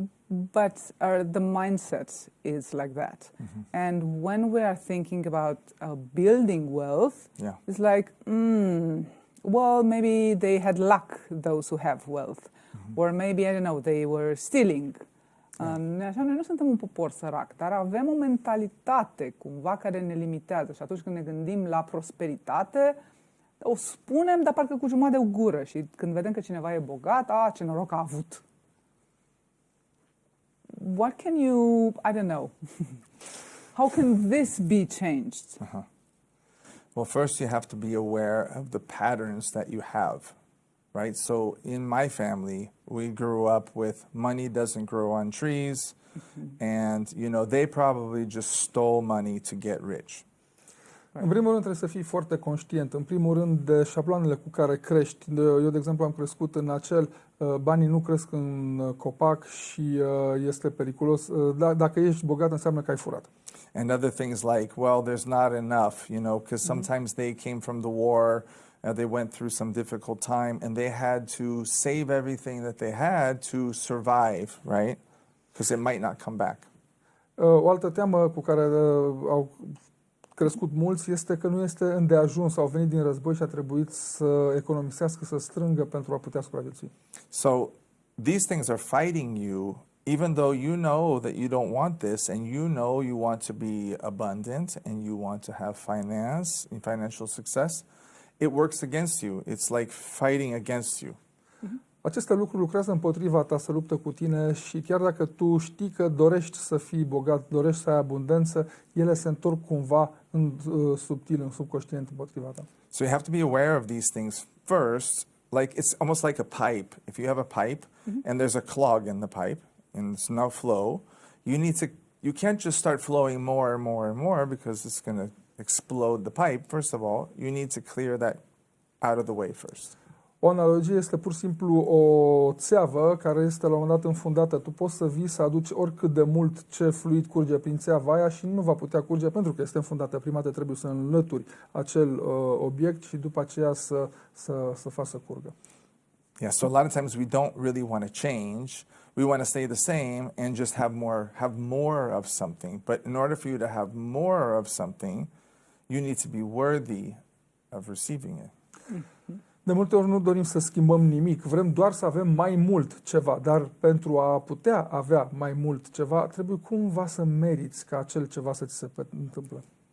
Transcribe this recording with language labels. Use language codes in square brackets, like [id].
[en] but the mindset is like that. And when we are thinking about building wealth, Yeah. it's like, well, maybe they had luck, those who have wealth. Or maybe, I don't know, they were stealing. [ro] Așa, noi nu suntem un popor sărac, dar avem o mentalitate cumva care ne limitează și atunci când ne gândim la prosperitate, o spunem, dar parcă cu jumătate de gură și când vedem că cineva e bogat, ce noroc a avut. [en] What can you, I don't know, how can this be changed? Well, first you have to be aware of the patterns that you have, right? So in my family, we grew up with money doesn't grow on trees, and, they probably just stole money to get rich. [ro] În primul rând trebuie să fii foarte conștient. În primul rând de șabloanele cu care crești. Eu, de exemplu, am crescut în acel banii nu cresc în copac și este periculos. Dacă ești bogat înseamnă că ai furat. [en] And other things like, well, there's not enough, because sometimes they came from the war, they went through some difficult time, and they had to save everything that they had to survive, right? Because it might not come back. [ro] O altă teamă cu care au crescut mulți este că nu este îndeajuns, sau au venit din război și a trebuit să economisească, să strângă pentru a putea supraviețui. [en] So these things are fighting you, even though you know that you don't want this, and you want to be abundant, and you want to have financial success. It works against you. It's like fighting against you. [ro] Aceste lucruri lucrează împotriva ta, să luptă cu tine și chiar dacă tu știi că dorești să fii bogat, dorești să ai abundență, ele se întorc cumva în subtil, în subconștient împotriva ta. [en] So you have to be aware of these things first. Like it's almost like a pipe. If you have a pipe and there's a clog in the pipe and it's no flow, you can't just start flowing more and more and more because it's going to explode the pipe. First of all, you need to clear that out of the way first. [ro] O analogie este pur și simplu o țeavă care este la un moment dat înfundată. Tu poți să vii să aduci oricât de mult ce fluid curge prin țeava aia și nu va putea curge pentru că este înfundată. Prima dată trebuie să înlături acel obiect și după aceea să faci să curgă. [en] Yeah, so a lot of times we don't really want to change. We want to stay the same and just have more of something. But in order for you to have more of something, you need to be worthy of receiving it. [ro] De multe ori nu dorim să schimbăm nimic, vrem doar să avem mai mult ceva, dar pentru a putea avea mai mult ceva, trebuie cumva să meriți ca acel ceva să ți se întâmple.